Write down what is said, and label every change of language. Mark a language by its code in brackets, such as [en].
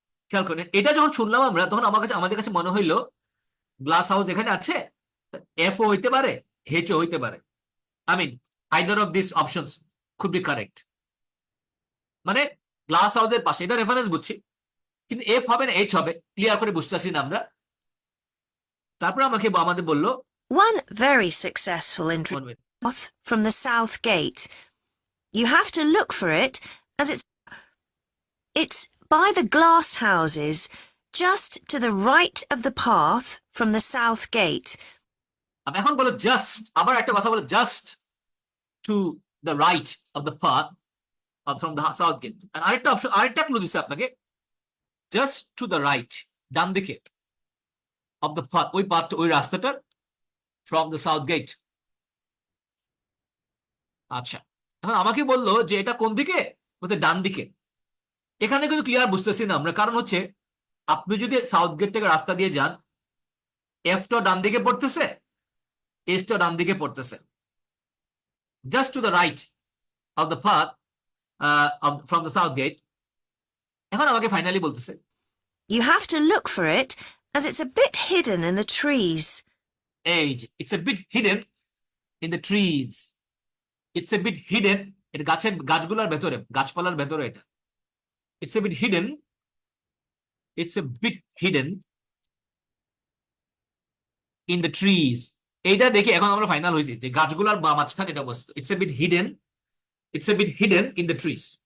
[bn] খেয়াল করেন, এটা যখন শুনলাম আমরা, তখন আমাদের কাছে মনে হইলো গ্লাস হাউস এখানে আছে, এফ ও হইতে পারে, এইচ ও হইতে পারে, [en] I mean either of this options could be correct. [bn] মানে গ্লাস হাউসের পাশে, এটা রেফারেন্স বুঝছি, কিন্তু এফ হবে না এইচ হবে, ক্লিয়ার করে বুঝতেছি না আমরা। তারপর আমাদের বললো [en] One very successful entry path from the south gate. You have to look for it, as it's by the glass houses, just to the right of the path from the south gate. [bn] এখন বলো just, আবার একটা কথা বলো, [en] Just to the right of the path from the south gate. [bn] আরেকটা option, আরেকটা clue দিচ্ছে আপনাকে, [en] just to the right, [bn] ডান দিকে, [en] of the path, [bn] ওই পাথ, ওই রাস্তাটার, [en] From the south gate. [bn] আচ্ছা, এখন আমাকে বললো যে এটা কোন দিকে, বলতে ডান দিকে। এখানে কিন্তু ক্লিয়ার বুঝতেছি না আমরা, কারণ হচ্ছে আপনি যদি সাউথ গেট থেকে রাস্তা দিয়ে যান, এফটা ডান দিকে পড়তেছে, এসটা ডান দিকে পড়তেছে, [en] Just to the right of the path from the south gate. [bn] এখন আমাকে ফাইনালি বলতেছে [en] You have to look for it, as it's a bit hidden in the trees. [bn] এই যে, [en] it's a bit hidden in the trees, it's a bit hidden [bn] এটা গাছগুলোর ভেতরে, গাছপালার ভেতরে এটা। [en] It's a bit hidden, it's a bit hidden in the trees. [bn] এইটা দেখে এখন আমরা ফাইনাল হয়েছি যে গাছগুলার বা মাঝখানে এটা অবস্থিত। [en] It's a bit hidden, it's a bit hidden in the trees.